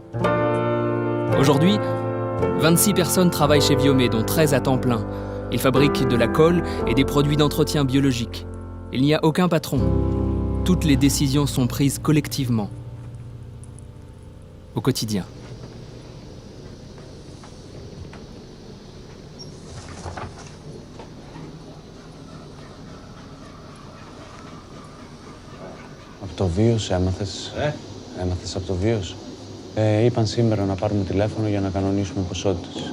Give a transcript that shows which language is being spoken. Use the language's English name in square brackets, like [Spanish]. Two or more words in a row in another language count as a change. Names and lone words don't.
[French] Aujourd'hui, 26 personnes travaillent chez Viomay, dont 13 à temps plein. Ils fabriquent de la colle et des produits d'entretien biologique. Il n'y a aucun patron. Toutes les décisions sont prises collectivement, au quotidien. [Greek] Από το βίος έμαθες? Έμαθες από το βίος? Είπαν σήμερα να πάρουμε τηλέφωνο για να κανονίσουμε ποσότητες.